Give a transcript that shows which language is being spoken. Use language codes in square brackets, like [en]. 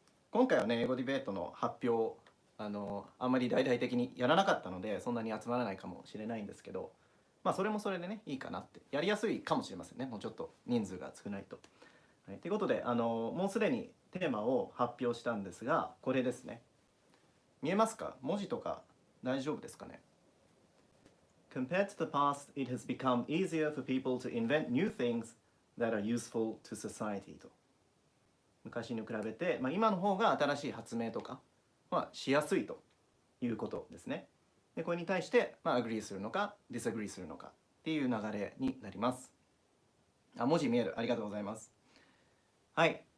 [ja] 今回はね、英語ディベートの発表、あんまり大々的にやらなかったので、そんなに集まらないかもしれないんですけど、それもそれでね、いいかなって、やりやすいかもしれませんね、もうちょっと人数が少ないと。はい、ということで、もうすでにテーマを発表したんですが、これですね。見えますか？文字とか大丈夫ですかね？ [en] Compared to the past, it has become easier for people to invent new things that are useful to society [ja] と。昔に比べて、今の方が新しい発明とか、しやすいということですね。で、これに対して、agree するのか、disagree するのかっていう流れになります。文字見える。ありがとうございます。はい。